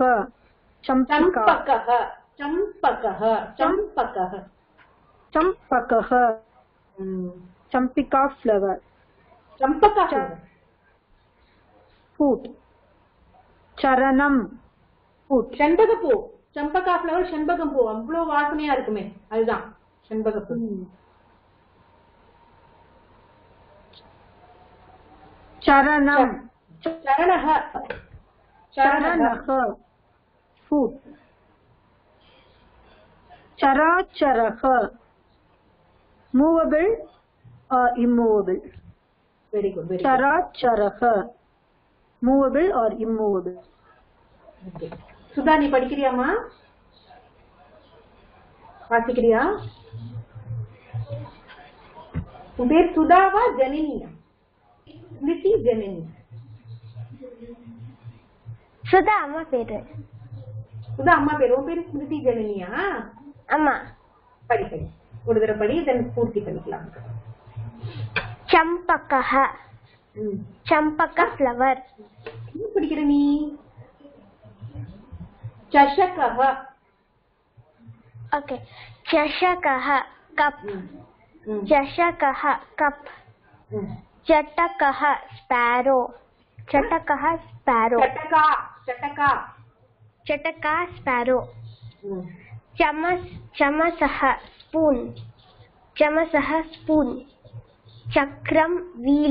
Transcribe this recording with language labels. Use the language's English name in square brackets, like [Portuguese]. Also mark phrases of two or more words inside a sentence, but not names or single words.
[Sanskrit] चंपकः. चंपकः. चंपकः. चंपकः. चंपिका flower. चंपका [English] foot. चरणम foot. [Tamil] செண்பகப்பூ. चंपका flower செண்பகம் பூ. அவ்வளவு வாசனையா இருக்குமே, அதுதான் செண்பகப்பூ. [Sanskrit] चरणम. चरणः. चरणः foot. [English] चराचरः movable or immovable. Very good. Very good. चराचरः movable or immovable. [Tamil] Okay. சுதா நீ படிக்கிறியாமா? வாசிக்கிறியா? உன் பேர் சுதாவா ஜனனியா? ஸ்மிருதி ஜனனி. சுதா அம்மா பேரு. சுதா அம்மா பேரு. உன் பேரு ஸ்மிருதி ஜனனியா? அம்மா. படி படி ஒரு தடவை படி, then பூர்த்தி பண்ணிக்கலாம். [Sanskrit] चम्पकः चम्पक ஃப்ளவர். [Tamil] என்ன படிக்கிற நீ? சஷகஹ. [English] ஓகே. சஷகஹ கப். [Sanskrit] चषकः कप. चटकः स्पैरो. चटकः स्पैरो. चटका चटका चटका स्पैरो. चमसः स्पून. चमसः स्पून. चक्रम व्हील.